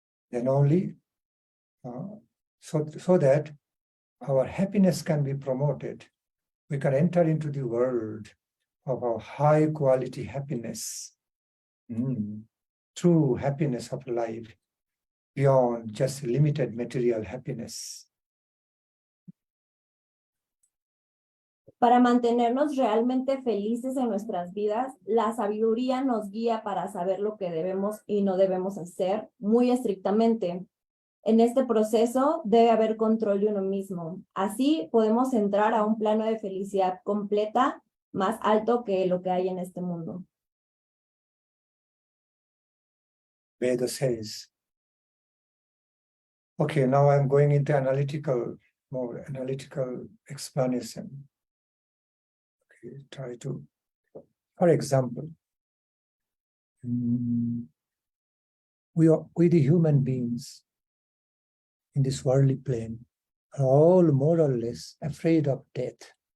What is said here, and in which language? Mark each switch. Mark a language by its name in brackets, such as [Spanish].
[English] Then only so that our happiness can be promoted, we can enter into the world of our high quality happiness, true happiness of life, beyond just limited material happiness. [Spanish] Para mantenernos realmente felices en nuestras vidas, la sabiduría nos guía para saber lo que debemos y no debemos hacer muy estrictamente. En este proceso debe haber control de uno mismo. Así podemos entrar a un plano de felicidad completa más alto que lo que hay en este mundo. [English] Vedas says, okay, now I'm going into more analytical explanation. Try to, for example, we the human beings in this worldly plane are all more or less afraid of death.